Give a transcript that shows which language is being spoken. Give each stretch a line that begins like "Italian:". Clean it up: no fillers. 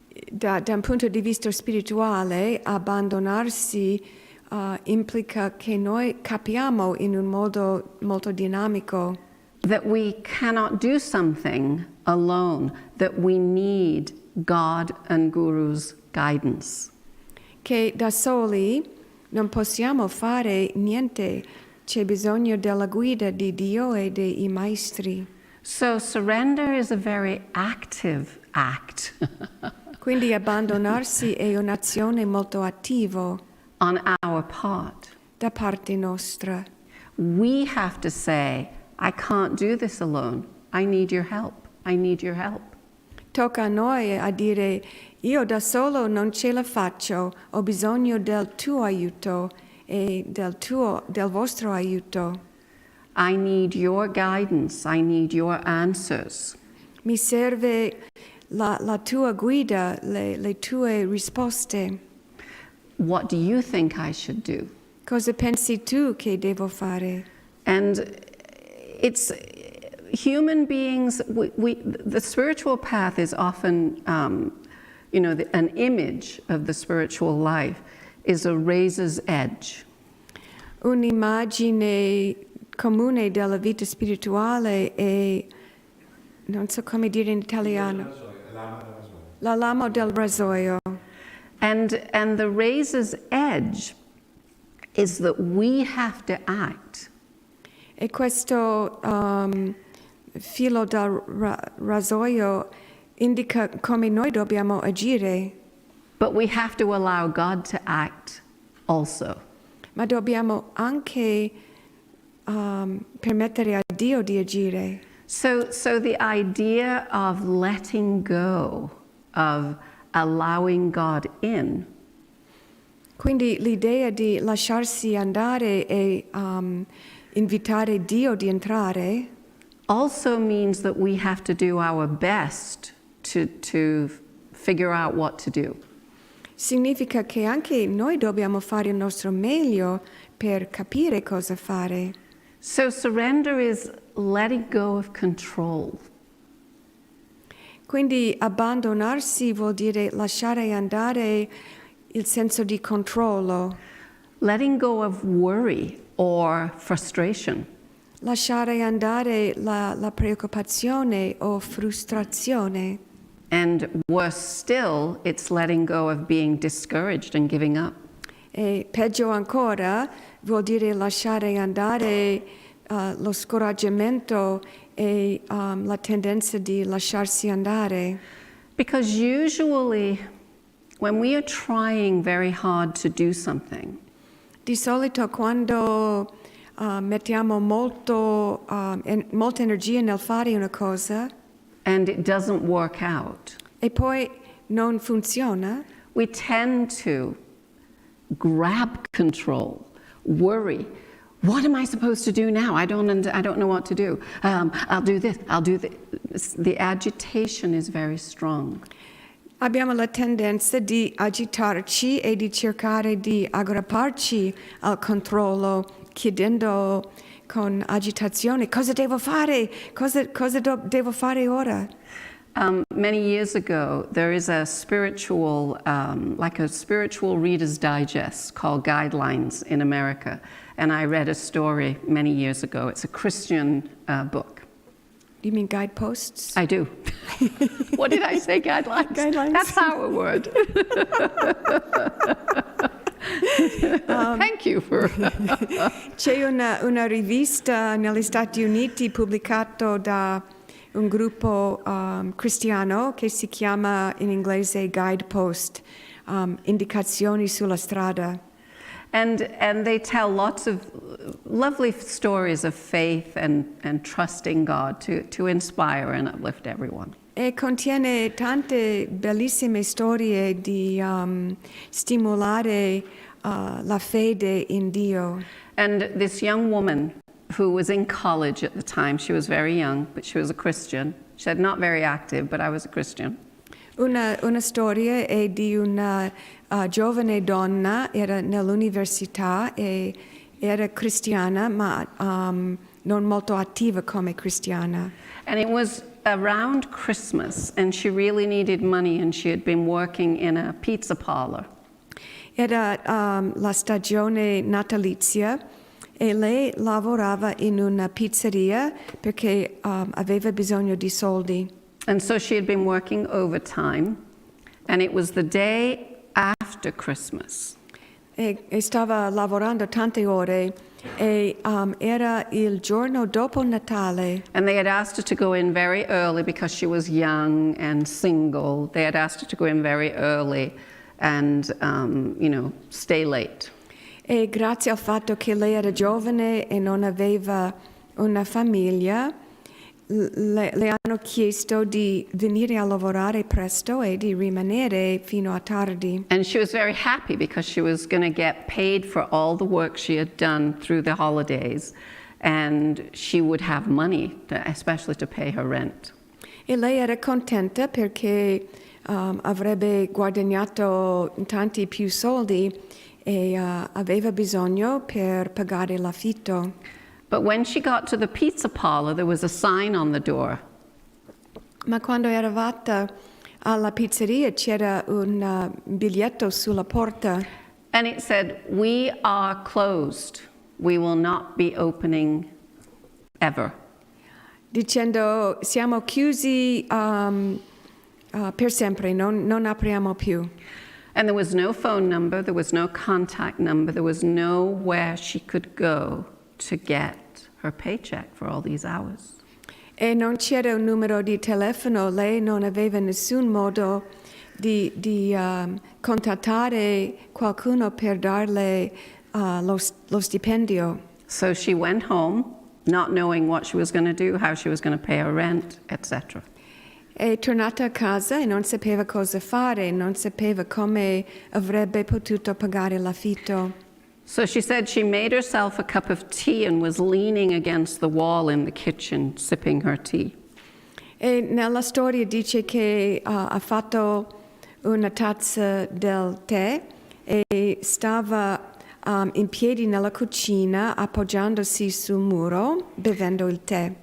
Italian: Da un punto di vista spirituale, abbandonarsi implica che noi capiamo in un modo molto dinamico.
English: That we cannot do something alone, that we need God and Guru's guidance.
Italian: Che da soli non possiamo fare niente, c'è bisogno della guida di Dio e dei maestri.
English: So surrender is a very active act.
Italian: Quindi abbandonarsi è un'azione molto attiva.
English: On our part.
Italian: Da parte nostra.
English: We have to say, I can't do this alone. I need your help. I need your help.
Italian: Tocca a noi a dire, io da solo non ce la faccio, ho bisogno del tuo aiuto e del vostro aiuto.
English: I need your guidance. I need your answers.
Italian: Mi serve la tua guida, le tue risposte.
English: What do you think I should do?
Italian: Cosa pensi tu che devo fare?
English: And it's human beings, the spiritual path is often, an image of the spiritual life is a razor's edge.
Italian: Un'immagine comune della vita spirituale è, non so come dire in italiano, la lama del rasoio.
English: And the razor's edge is that we have to act.
Italian: E questo filo del rasoio indica come noi dobbiamo agire.
English: But we have to allow God to act also.
Italian: Ma dobbiamo anche permettere a Dio di agire.
English: So the idea of letting go, of allowing God in,
Italian: Quindi l'idea di lasciarsi andare e invitare Dio di entrare
English: also means that we have to do our best to figure out what to do.
Italian: significa che anche noi dobbiamo fare il nostro meglio per capire cosa fare.
English: So surrender is letting go of control.
Italian: Quindi abbandonarsi vuol dire lasciare andare il senso di controllo,
English: Letting go of worry or frustration.
Italian: lasciare andare la preoccupazione o frustrazione.
English: And worse still, it's letting go of being discouraged and giving up.
Italian: E peggio ancora vuol dire lasciare andare lo scoraggiamento e la tendenza di lasciarsi andare.
English: Because usually, when we are trying very hard to do something,
Italian: Di solito quando mettiamo molta energia nel fare una cosa
English: and it doesn't work out,
Italian: e poi non funziona,
English: we tend to grab control, worry. What am I supposed to do now? I don't know what to do. I'll do this. The agitation is very strong.
Italian: abbiamo la tendenza di agitarci e di cercare di aggrapparci al controllo, chiedendo con agitazione cosa devo fare, devo fare ora.
English: Many years ago, there is a spiritual, like a spiritual Reader's Digest called Guidelines in America. And I read a story many years ago. It's a Christian book. You mean guideposts? I do. What did I say? Guidelines? Guidelines. That's our word. Thank you for...
Italian: C'è una rivista negli Stati Uniti pubblicata da un gruppo cristiano che si chiama in inglese Guidepost, indicazioni sulla strada.
English: And they tell lots of lovely stories of faith and trusting God to inspire and uplift everyone.
Italian: E contiene tante bellissime storie di stimolare la fede in Dio.
English: And this young woman who was in college at the time, she was very young, but she was a Christian. She said, not very active, but I was a Christian.
Italian: Una storia è di una giovane donna, era nell'università e era cristiana, ma non molto attiva come cristiana.
English: And it was around Christmas, and she really needed money, and she had been working in a pizza parlor.
Italian: Era la stagione natalizia e lei lavorava in una pizzeria perché aveva bisogno di soldi.
English: And so she had been working overtime, and it was the day after Christmas.
Italian: E stava lavorando tante ore e era il giorno dopo Natale.
English: And they had asked her to go in very early because she was young and single. They had asked her to go in very early and, stay late.
Italian: E grazie al fatto che lei era giovane e non aveva una famiglia, le hanno chiesto di venire a lavorare presto e di rimanere fino a tardi.
English: And she was very happy because she was going to get paid for all the work she had done through the holidays, and she would have money, especially to pay her rent.
Italian: E lei era contenta perché avrebbe guadagnato tanti più soldi e aveva bisogno per pagare l'affitto.
English: But when she got to the pizza parlor, there was a sign on the door.
Italian: Ma quando è arrivata alla pizzeria c'era un biglietto sulla porta
English: And it said, "We are closed. We will not be opening ever."
Italian: dicendo siamo chiusi per sempre, non apriamo più.
English: And there was no phone number, there was no contact number, there was nowhere she could go to get her paycheck for all these hours.
Italian: E non c'era un numero di telefono, lei non aveva nessun modo di contattare qualcuno per darle lo stipendio.
English: So she went home, not knowing what she was going to do, how she was going to pay her rent, etc.
Italian: È tornata a casa e non sapeva cosa fare, non sapeva come avrebbe potuto pagare l'affitto.
English: So she said she made herself a cup of tea and was leaning against the wall in the kitchen, sipping her tea.
Italian: E nella storia dice che ha fatto una tazza del tè e stava in piedi nella cucina appoggiandosi sul muro bevendo il tè.